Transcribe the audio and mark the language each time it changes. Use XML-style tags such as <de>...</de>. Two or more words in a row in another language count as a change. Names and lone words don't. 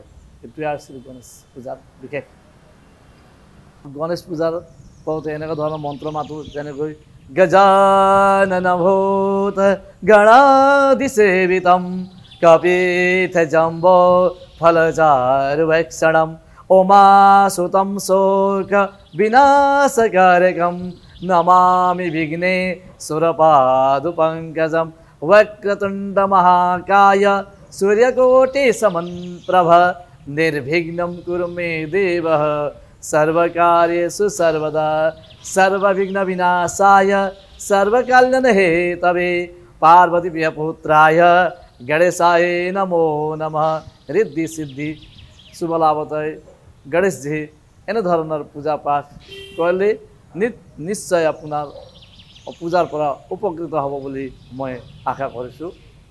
<as>এইটোৱে আছিল গণেশ পূজাৰ বিশেষ। গণেশ পূজাৰ কৰোঁতে এনেকুৱা ধৰণৰ মন্ত্ৰ মাতোঁ, যেনেকৈ</as> <sa>গজানন ভূত গণাধিসেবিতম কপিত জম্ব ফলচারুভক্ষণম উমাসুতম শোক বিনাশকারকম নমামি বিঘ্নে সুরপাদুপঙ্কজম वक्रतुंड महाकाय सूर्यकोटि समप्रभ निर्विघ्नं कुरु मे देव सर्वकार्येषु सर्वदा सर्वविघ्न विनाशाय सर्वकल्याण हेतवे पार्वतीप्रियपुत्राय गणेशाय नमो नमः।</sa> <as>ঋদ্ধি সিদ্ধি শুভলাভতায় গণেশজী এনেধৰণৰ পূজা পাঠ কৰিলে নিশ্চয় আপোনাৰ পূজাৰ পৰা উপকৃত হ'ব বুলি মই আশা কৰিছোঁ।</as>